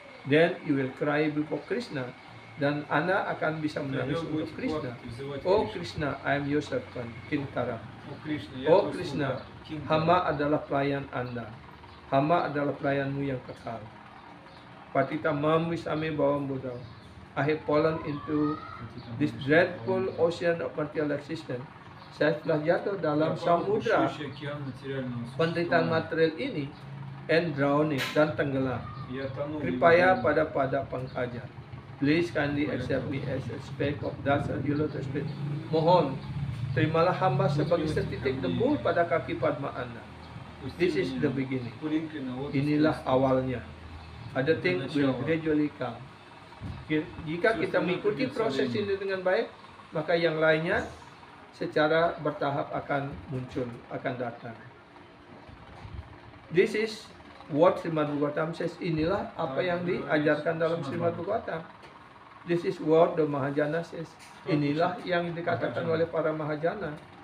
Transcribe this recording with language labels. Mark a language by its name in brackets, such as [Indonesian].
[English] Then you will cry before Krishna, [Indonesian] dan Anda akan bisa menangis untuk Krishna. [English] Oh Krishna, I am your servant, Kinkara. [Indonesian] Oh Krishna, hamba adalah pelayan Anda. Hamba adalah pelayanmu yang kekal. [Sanskrit] Patita mam wisame bawam Buddha. [English] I have fallen into this dreadful ocean of material existence. [Indonesian] Saya telah jatuh dalam samudra penderitaan material ini [English] and drowning [Indonesian] dan tenggelam. [Sanskrit] Kripaya pada pangkaja. [English] Please kindly accept me as a speck of dust and you lotus feet. [Indonesian] Mohon terimalah hamba sebagai setitik debu pada kaki Padma Anda. [English] This is the beginning. [Indonesian] Inilah awalnya. [English] Other things will gradually come. [Indonesian] Jika kita mengikuti proses ini dengan baik, maka yang lainnya secara bertahap akan muncul, akan datang. [English] This is what Srimad Bhagavatam says. [Indonesian] Inilah apa yang diajarkan dalam Srimad Bhagavatam. [English] This is what the Mahajana says. [Indonesian] Inilah yang dikatakan oleh para Mahajana.